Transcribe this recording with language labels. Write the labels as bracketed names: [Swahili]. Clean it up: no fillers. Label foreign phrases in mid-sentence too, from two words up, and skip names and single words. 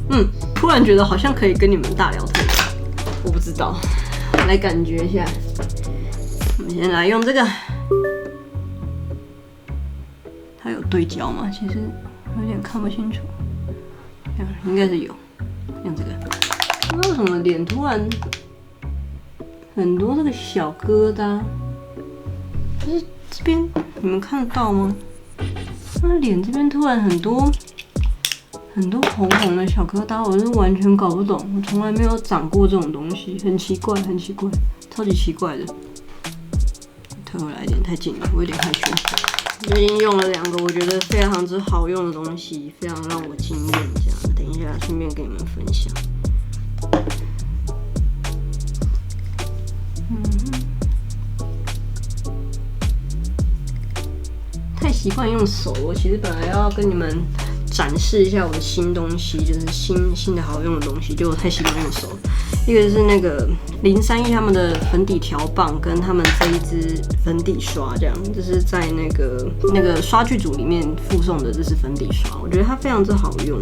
[Chinese] 突然覺得好像可以跟你們大聊特聊，我不知道，來感覺一下。我們先來用這個，它有對焦嗎？其實有點看不清楚，應該是有。用這個，為什麼臉突然很多這個小疙瘩？就是這邊你們看得到嗎？那臉這邊突然很多紅紅的小疙瘩，我是完全搞不懂，我從來沒有長過這種東西，很奇怪，超級奇怪的。退回來一點，太近了，我有點害羞。我已經用了2個我覺得非常之好用的東西，非常讓我驚豔。這樣，等一下順便跟你們分享。太習慣用手，我其實本來要跟你們展示一下我的新東西，就是新的好用的東西，結果太習慣用手。一個是那个031他們的粉底條棒，跟他們這一支粉底刷，這樣就是在那個刷具組裡面附送的，這是粉底刷，我覺得它非常之好用。